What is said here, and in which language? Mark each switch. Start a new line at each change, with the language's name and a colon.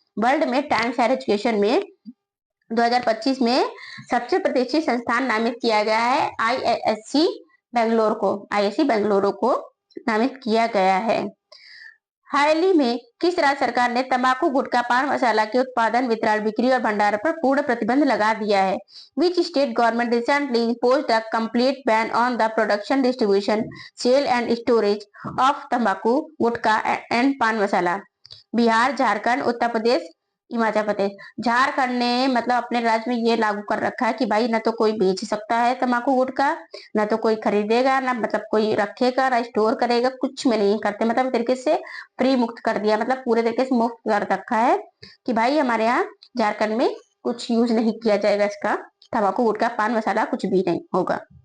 Hindi: World में times higher education में 2025 में सबसे प्रतिष्ठित संस्थान नामित किया गया है IISc बेंगलुरु को नामित किया गया है। हाल ही में किस राज्य सरकार ने तंबाकू, गुटखा, पान मसाला के उत्पादन, वितरण, बिक्री और भंडारण पर पूर्ण प्रतिबंध लगा दिया है?
English: Which state government recently imposed a complete ban on the production, distribution, sale and storage of तंबाकू, gutkha and paan masala? Bihar, Jharkhand, Uttar Pradesh,
Hindi: हिमाचल प्रदेश। झारखंड ने मतलब अपने राज्य में ये लागू कर रखा है कि भाई ना तो कोई बेच सकता है तंबाकू गुटखा, ना तो कोई खरीदेगा, ना मतलब कोई रखेगा, ना स्टोर करेगा, कुछ में नहीं करते। मतलब तरीके से फ्री मुक्त कर दिया, मतलब पूरे तरीके से मुक्त कर रखा है कि भाई हमारे यहाँ झारखंड में कुछ यूज नहीं किया जाएगा इसका, तंबाकू गुटखा पान मसाला कुछ भी नहीं होगा।